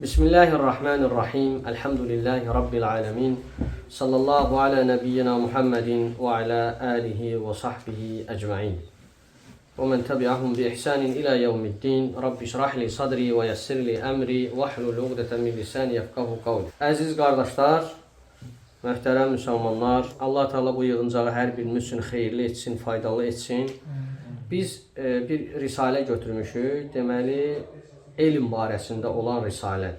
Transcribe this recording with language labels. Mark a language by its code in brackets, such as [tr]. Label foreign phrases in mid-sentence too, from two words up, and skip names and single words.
[ar] بسم الله الرحمن الرحيم. الحمد لله رب العالمين. صلى الله على نبينا محمد وعلى آله وصحبه أجمعين. ومن تبعهم بإحسان إلى يوم الدين. رب اشرح لي صدري ويسر لي أمري واحلل عقدة من لساني يفقهوا قولي. [az] Əziz qardaşlar, möhtərəm müsəlmanlar, Allah Teala bu yığıncağı hər birimiz üçün xeyirli etsin, faydalı etsin. Biz bir risalə götürmüşük. Deməli, elm barəsində olan risalədir.